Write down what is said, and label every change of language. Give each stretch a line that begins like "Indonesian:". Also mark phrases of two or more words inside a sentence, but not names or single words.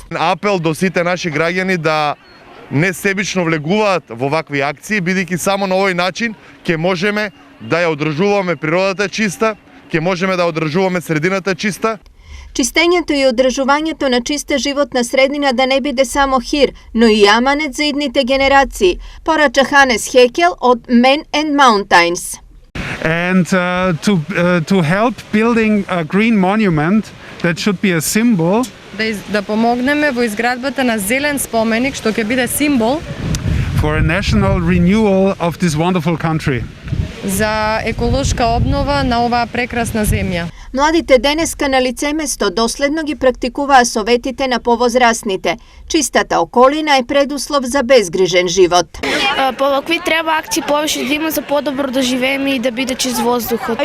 Macedonian: Апел до сите наши граѓани да не себично влегуваат во вакви акции, бидејќи само на овој начин ќе можеме да ја одржуваме природата чиста, ќе можеме да одржуваме средината чиста. Чистењето и одржувањето на чиста животна средина да не биде само хир, но и аманет за идните генерации, порача Ханес Хекел од Men and Mountains.
English: And to help building a green monument that should be a symbol.
Macedonian: Да помогнеме во изградбата на зелен споменик што ќе биде символ
English: for a national renewal of this wonderful country.
Macedonian: За еколошка обнова на оваа прекрасна земја. Младите денеска на лице место доследно ги практикуваа советите на повозрасните. Чистата околина е предуслов за безгрижен живот. По вакви треба акции повеќе да има за подобро да живееме и да биде чист воздухот.